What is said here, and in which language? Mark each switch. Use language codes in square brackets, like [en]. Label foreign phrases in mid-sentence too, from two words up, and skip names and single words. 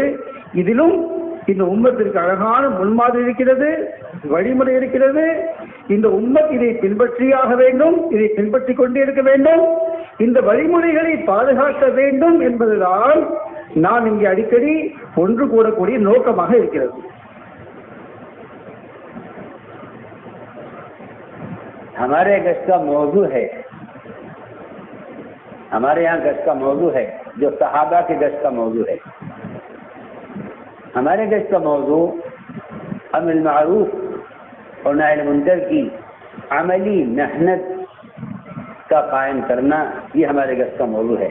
[ta] இதிலும் இந்த உம்மத்திற்கு அழகான முன்மாதிரி இருக்கிறது, வழிமுறை இருக்கிறது. இந்த உம்மத் இதை பின்பற்றியாக வேண்டும், இதை பின்பற்றி கொண்டே இருக்க வேண்டும், இந்த வழிமுறைகளை பாதுகாக்க வேண்டும் என்பதுதான் நான் இங்கே அடிக்கடி ஒன்று கூறக்கூடிய நோக்கமாக இருக்கிறது. [ur] ہمارے گشت کا موضوع ہے، ہمارے یہاں گشت کا موضوع ہے جو صحابہ کے گشت کا موضوع ہے. ہمارے گشت کا موضوع امر معروف اور نہی منکر کی عملی محنت کا قائم کرنا، یہ ہمارے گشت کا موضوع ہے.